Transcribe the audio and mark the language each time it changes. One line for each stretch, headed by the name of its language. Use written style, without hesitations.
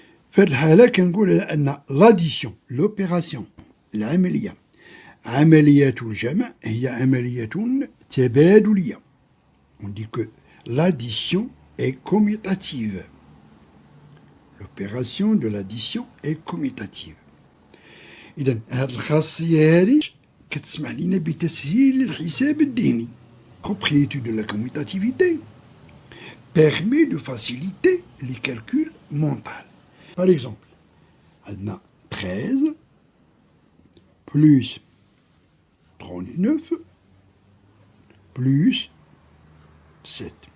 Arabic: في هاد الحالة كنقول أن
French: l'addition, l'opération,
Arabic: العملية عملية الجمع هي عملية تبادلية.
French: On dit que l'addition est commutative. L'opération de l'addition est commutative.
Arabic: إذن هاد الخاصية هادي كتسمح لنا بتسهيل الحساب الذهني.
French: Propriété de la commutativité permet de faciliter les calculs mentaux. Par exemple,
Arabic: عندنا
French: 13 plus 39 plus 7.